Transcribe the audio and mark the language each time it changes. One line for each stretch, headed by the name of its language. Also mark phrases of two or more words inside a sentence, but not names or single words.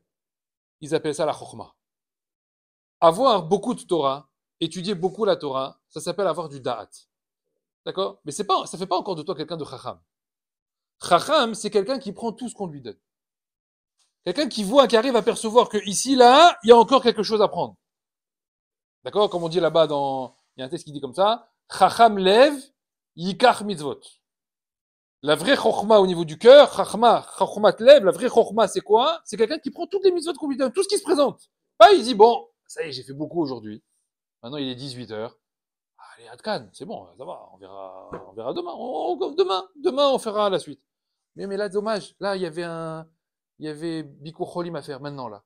French: Ils appellent ça la Chokhmah. Avoir beaucoup de Torah, étudier beaucoup la Torah, ça s'appelle avoir du Da'at. D'accord? Mais ça fait pas encore de toi quelqu'un de Chacham. Chacham, c'est quelqu'un qui prend tout ce qu'on lui donne. Quelqu'un qui voit, qui arrive à percevoir que ici, là, il y a encore quelque chose à prendre. D'accord? Comme on dit là-bas il y a un texte qui dit comme ça,
Hebrew: חכם לב יקח מצוות.
French: La vraie chokhma au niveau du cœur,
Hebrew: חכמת לב,
French: la vraie chokhma, c'est quoi? C'est quelqu'un qui prend toutes les mitzvot qu'on lui donne, tout ce qui se présente. Pas, il dit, bon, ça y est, j'ai fait beaucoup aujourd'hui. Maintenant, il est 18h. Allez, Adkan, c'est bon, ça va, on verra demain. Demain, on fera la suite. Mais là, dommage. Là, il y avait
Hebrew: ביקור חולים
French: à faire maintenant, là.